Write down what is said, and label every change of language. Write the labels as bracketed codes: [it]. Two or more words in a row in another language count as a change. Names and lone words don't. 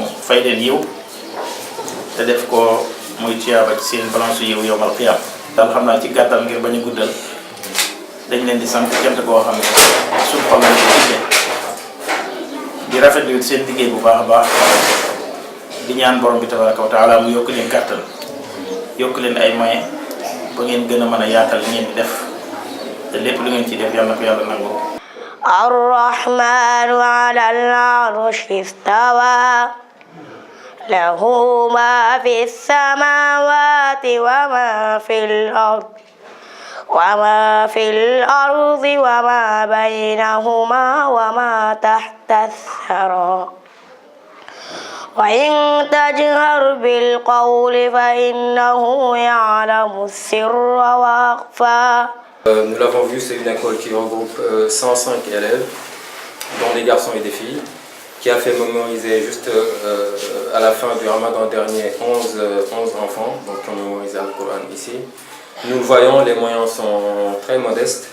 [wo] fay leen yiw te def ko muy tiyaaba ci seen balance yiw [ar] يوم القيامة [wo] daal xam naa ci gàttal ngir bañ a guddal dañ leen di sant cant koo xam ne suñu xol lañ ko diggee di rafetlu seen liggéey bu baax a baax di ñaan borom bi [ar] تبارك وتعالى [wo] mu yokk leen kàttan yokk leen ay moyens ba ngeen gën a mën a yaatal li ngeen di def te lépp lu ngeen ci def yàlla na ko yàlla nangu. [ar] الرحمن على العرش استوى له ما في السماوات وما في الأرض وما بينهما وما تحت الثرى وإن تجهر بالقول فإنه يعلم السر وأخفى. [fr] Nous l'avons vu, c'est une école qui regroupe 105 élèves, dont des garçons et des filles, qui a fait mémoriser juste à la fin du Ramadan dernier 11 enfants, donc qui ont mémorisé le Coran ici. Nous le voyons, les moyens sont très modestes.